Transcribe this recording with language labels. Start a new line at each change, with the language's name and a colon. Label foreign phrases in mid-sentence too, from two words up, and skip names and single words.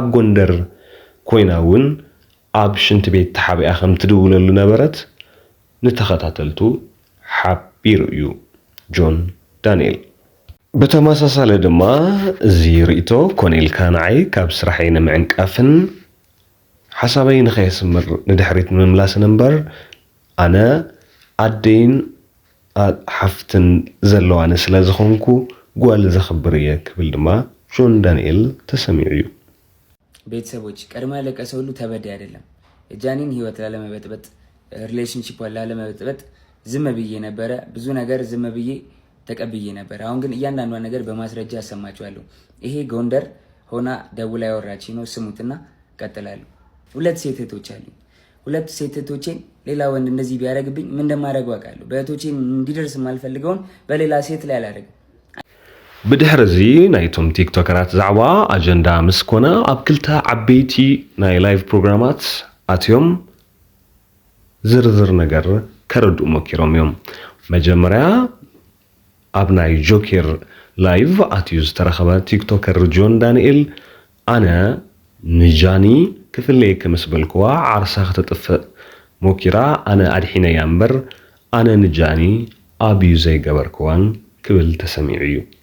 Tigrinya: ጎንደር ኮይና እውን ኣብ ሽንቲ ቤት ተሓቢኣ ከም ትድውለሉ ነበረት ንተኸታተልቱ ሓቢሩ እዩ ጆን ዳንኤል። ብተመሳሳሊ ድማ እዚ ርእይቶ ኮኔልካ ንዓይ ካብ ስራሐይ ንምዕንቃፍን ሓሳበይ ንኸየስምር ንድሕሪት ምምላስን እምበር ኣነ ኣደይን ሓፍትን ዘለዋነ ስለ ዝኾንኩ ጓል ዘኽብር እየ ክብል ድማ ጆን ዳንኤል ተሰሚዑ እዩ።
Amharic: ቤተሰቦች ቀድሞ ያለቀሰ ሁሉ ተበዳይ አይደለም። የጃኒን ህይወት ላለመበጥበጥ ሪሌሽንሺፕ ላለመበጥበጥ ዝም ብዬ ነበረ። ብዙ ነገር ዝም ብዬ ተቀብዬ ነበር። አሁን ግን እያንዳንዷን ነገር በማስረጃ አሰማችኋለሁ። ይሄ ጎንደር ሆና ደውላ ያወራች ነው። ስሙትና ቀጥላለሁ። 2 ሴት እህቶች አሉኝ። 2 ሴት እህቶቼን ሌላ ወንድ እንደዚህ ቢያደርግብኝ ምን እንደማደርግ አውቃለሁ። በእህቶቼን እንዲደርስ የማልፈልገውን በሌላ ሴት ላይ አላደርግም።
Tigrinya: ብድሕሪ እዚ ናይቶም ቲክቶከራት ዛዕባ ኣጀንዳ ምስ ኮነ ኣብ ክልተ ዓበይቲ ናይ ላይቭ ፕሮግራማት ኣትዮም ዝርዝር ነገር ከረድኡ ሞኪሮም እዮም። መጀመርያ ኣብ ናይ ጆኬር ላይቭ ኣትዩ ዝተረኸበ ቲክቶከር ጆን ዳንኤል ኣነ ንጃኒ ክፍለየከ ምስ በልክዋ ዓርሳ ክትጥፍእ ሞኪራ ኣነ ኣድሒነያ እምበር ኣነ ንጃኒ ኣብዩ ዘይገበርክዋን ክብል ተሰሚዑ እዩ።